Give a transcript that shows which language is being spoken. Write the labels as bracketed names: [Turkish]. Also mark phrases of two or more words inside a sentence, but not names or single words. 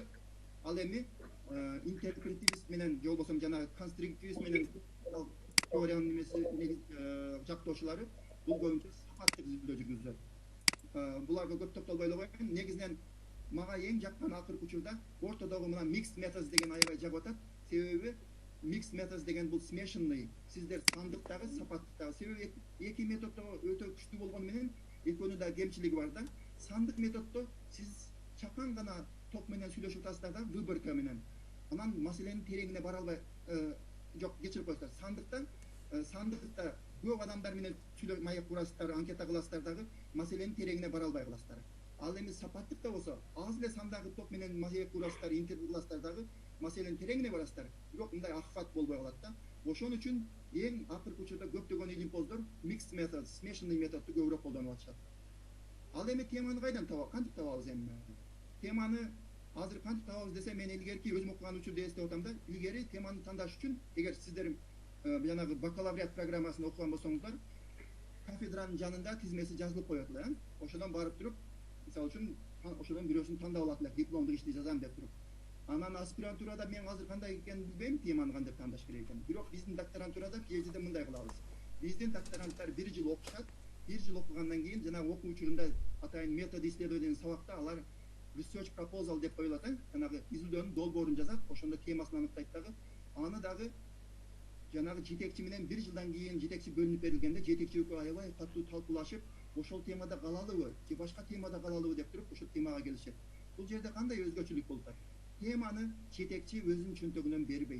[Kyrgyz] Ал эми интерпретивист менен же болбосо жанагы конструктивист менен теориянын немеси жактоочулары бул көбүнчө сапаттык изилдөө жүргүзөт. Буларга көп токтолбой эле коеюн. Негизинен мага эң жаккан акыркы учурда ортодогу мына [English] mixed methods [Kyrgyz] деген аябай жагып атат. Себеби [English] mixed methods [Kyrgyz] деген бул смешанный. Сиздер сандыктагы, сапаттыктагы. Себеби эки методдо өтө күчтүү болгону менен экөөнүн да кемчилиги бар да. Сандык методдо сиз чакан гана топ менен сүйлөшүп атасыздар да, выборка менен. Анан маселенин тереңине бара албай, жок, кечирип коесуздар. Сандыкта көп адамдар менен сүйлөп маек курасыздар, анкета кыласыздар дагы, маселенин тереңине бара албай каласыздар. Ал эми сапаттык да болсо аз эле сандагы топ менен маселе курасыздар, интервью кыласыздардагы маселенин тереңине барасыздар. Бирок мындай акыбат болбой калат да. Ошон үчүн эң акыркы учурда көптөгөн илимпоздор [English] mixed method, [Kyrgyz] смешанный методду көбүрөөк колдонуп атышат. Ал эми теманы кайдан табабыз? Кантип табабыз эми? Теманы азыр кантип табабыз десе, мен илгерки өзүм окуган учурда эстеп атам да, илгери теманы тандаш үчүн, эгер сиздер жанагы бакалавриат программасын окуган болсоңуздар, кафедранын жанында тизмеси жазылып коет эле. Ошодон барып туруп, мисалы үчүн ошодон бирөөсүн тандап алат эле, дипломдук ишти жазам деп туруп. Анан аспирантурада мен азыр кандай экенин билбейм, теманы кантип тандаш керек экенин. Бирок биздин докторантурада PhD'де мындай кылабыз. Биздин докторанттар 1 жыл окушат. 1 жыл окугандан кийин жанагы окуу учурунда атайын метод исследование сабакта алар [English] research proposal [Kyrgyz] деп коюлат, жанагы изилдөөнүн долбоорун жазат, ошондо темасын аныктайт дагы. Аны дагы жанагы жетекчи менен 1 жылдан кийин жетекчи бөлүнүп берилгенде жетекчи экөө аябай катуу талкуулашып, ошол темада калалыбы же башка темада калалыбы деп туруп ошол темага келишет. Бул жерде кандай өзгөчөлүк болуп атат? Теманы жетекчи өзүнүн чөнтөгүнөн бербейт.